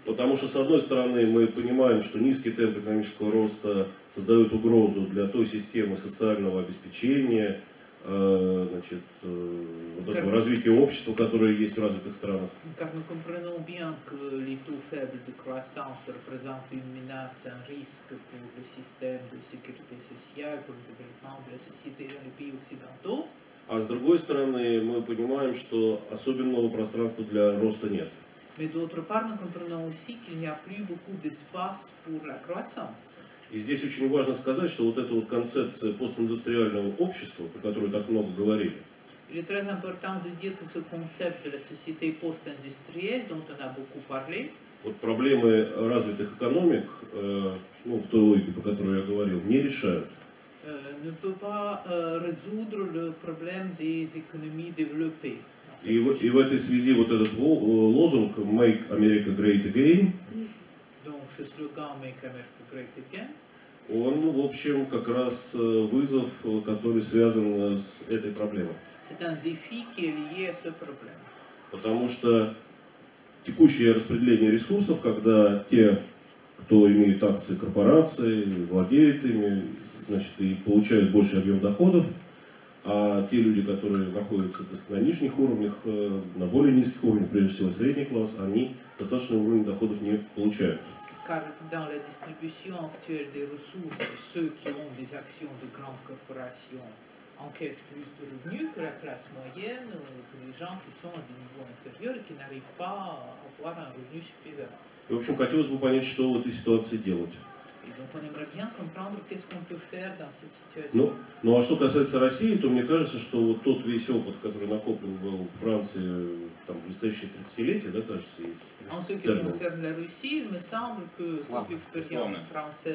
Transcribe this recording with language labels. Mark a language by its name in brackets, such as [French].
[Russian] Потому что, с одной стороны, мы понимаем, что низкий темп экономического роста создает угрозу для той системы социального обеспечения, значит, вот этого развития общества, которое есть в развитых странах. [French] Car nous comprenons bien que les taux faibles de croissance représentent une menace, un risque pour le système de sécurité sociale, pour le développement de la société dans les pays occidentaux. [Russian] А с другой стороны, мы понимаем, что особенного пространства для роста нет. [French] Mais d'autre part, nous comprenons aussi qu'il n'y a plus beaucoup d'espace pour la croissance. [Russian] И здесь очень важно сказать, что вот эта вот концепция постиндустриального общества, про которую так много говорили, [French] Il est très important de dire que ce concept de la société post-industrielle, dont on a beaucoup parlé, [Russian] вот проблемы развитых экономик, ну, в той логике, по которой я говорил, не решают. [French] ne peut pas résoudre le problème des économies développées. [Russian] И в этой связи вот этот лозунг «Make America Great Again», [French] Donc ce slogan Make America Great Again, [Russian] он, в общем, как раз вызов, который связан с этой проблемой. [French] c'est un défi qui est lié à ce problème. [Russian] Потому что текущее распределение ресурсов, когда те, кто имеет акции корпорации, владеют ими, значит, и получают больший объем доходов, а те люди, которые находятся, так сказать, на нижних уровнях, на более низких уровнях, прежде всего средний класс, они достаточный уровень доходов не получают. [French] Car dans la distribution actuelle des ressources, ceux qui ont des actions de grandes corporations encaissent plus de revenus que la classe moyenne, que les gens qui sont à des niveaux inférieurs et qui n'arrivent pas à avoir un revenu suffisant. [Russian] И, в общем, хотелось бы понять, что в этой ситуации делать. [French] Et donc on aimerait bien comprendre qu'est-ce qu'on peut faire dans cette situation. [Russian] Ну а что касается России, то мне кажется, что вот тот весь опыт, который накоплен был в Франции, там, блестящие 30-летия, да, кажется, есть. [French] En ce qui concerne la Russie, il me semble que toute l'expérience française